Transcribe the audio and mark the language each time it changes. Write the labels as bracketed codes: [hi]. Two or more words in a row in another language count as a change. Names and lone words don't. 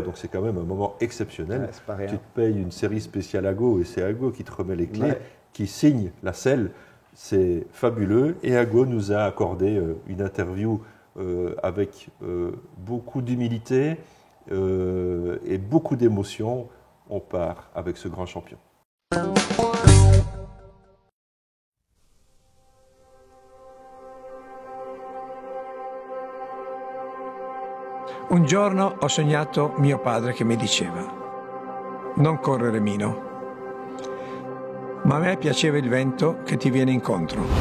[fr] Donc c'est quand même un moment exceptionnel. Tu te payes une série spéciale Ago et c'est Ago qui te remet les clés, qui signe la selle. C'est fabuleux. Et Ago nous a accordé une interview avec beaucoup d'humilité et beaucoup d'émotion. On part avec ce grand champion. [it] Un giorno ho sognato mio padre che mi diceva: non correre Mino, ma a me piaceva il vento che ti viene incontro.